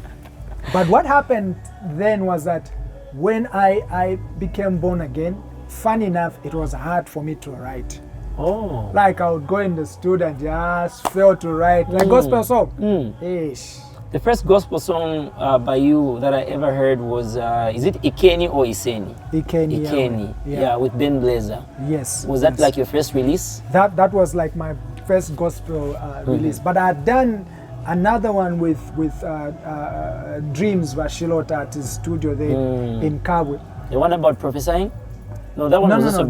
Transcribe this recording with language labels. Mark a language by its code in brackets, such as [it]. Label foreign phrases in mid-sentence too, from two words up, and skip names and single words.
[en] But what happened then was that when I became born again, funny enough, it was hard for me to write. Oh. Like I would go in the studio and just fail to write. Like gospel song. Ish. The first gospel song by you that I ever heard was, is it Ikeni or Iseni? Ikeni. Ikeni, yeah, with Ben Blazer. Yes. Was that like your first release? That was like my first gospel release. But I had done another one with Dreams Vashilota at his studio there in Kabwe. The one about prophesying? No, that one was also Ben